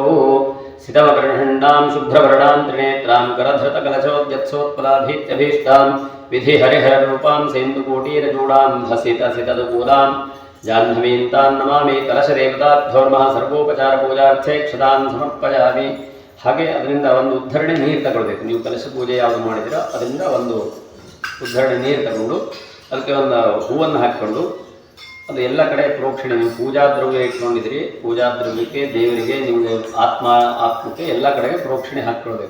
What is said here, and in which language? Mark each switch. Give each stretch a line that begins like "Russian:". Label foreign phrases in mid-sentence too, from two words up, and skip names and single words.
Sanskrit: सितमकर्णण्डां शुभ्रवर्णां त्रिनेत्रां करधृतकलशोद्यत्सोत्पलाभीत्यभीष्टां विधि हरिहररूपां सेन्दुकोटीरचूडां हसितसितदुकूलां जाह्नवीं तां नमामि. कलशदेवताभ्यो नमः. सर्वोपचारपूजार्थे क्षतां समर्पयामि.
Kannada: ಹಾಗೆ ಅದರಿಂದ ಒಂದು ಉದ್ಧರಣೆ ನೀರು ತಗೊಳ್ಬೇಕು. ನೀವು ಕಲಶ ಪೂಜೆ ಯಾವುದು ಮಾಡಿದಿರೋ ಅದರಿಂದ ಒಂದು ಉದ್ಧರಣೆ ನೀರು ತಗೊಂಡು ಅದಕ್ಕೆ ಒಂದು ಹೂವನ್ನು ಹಾಕಿಕೊಂಡು ಅದು ಎಲ್ಲ ಕಡೆ ಪ್ರೋಕ್ಷಣೆ. ನೀವು ಪೂಜಾ ದ್ರವ್ಯ ಇಟ್ಕೊಂಡಿದ್ದೀರಿ, ಪೂಜಾ ದ್ರವ್ಯಕ್ಕೆ ದೇವರಿಗೆ ನಿಮಗೆ ಆತ್ಮಕ್ಕೆ ಎಲ್ಲ ಕಡೆಗೆ ಪ್ರೋಕ್ಷಣೆ ಹಾಕ್ಕೊಳ್ಬೇಕು.